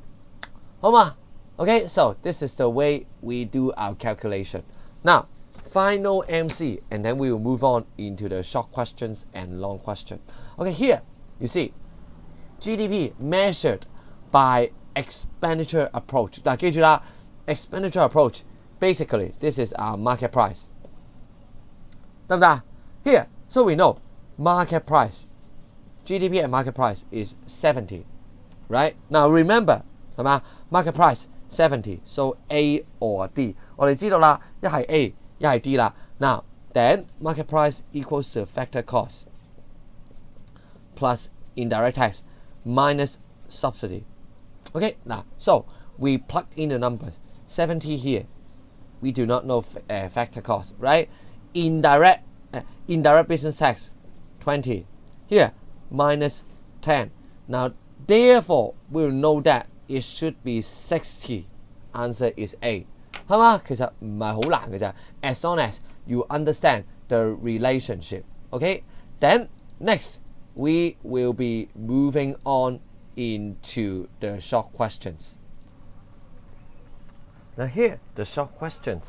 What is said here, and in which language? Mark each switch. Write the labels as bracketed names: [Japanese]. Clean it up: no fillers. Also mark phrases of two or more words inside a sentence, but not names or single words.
[English] 好嘛 Okay, so this is the way we do our calculation. Now, final MC, and then we will move on into the short questions and long question. Okay, here you see GDP measured by expenditure approach. 嗱， [Cantonese] 記住啦 [English] expenditure approach, basically this is our market price. [Cantonese] 得唔得 [English] Here, so we know market price, GDP and market price is 70, right? Now remember, 係嘛 market price 70, so A or D. [Cantonese] 我哋知道啦，一係 A，一係 D 啦。 [English] Now, then market price equals to factor cost plus indirect tax minus subsidy. Okay, now, so we plug in the numbers. 70 here. We do not know factor cost, right? Indirect business tax, 20. Here, minus 10. Now, therefore, we'll know that it should be 60. Answer is A. [Cantonese] 係嘛？其實唔係好難嘅咋。 [English] As long as you understand the relationship. Okay, then next we will be moving on into the short questions. Now here, the short questions.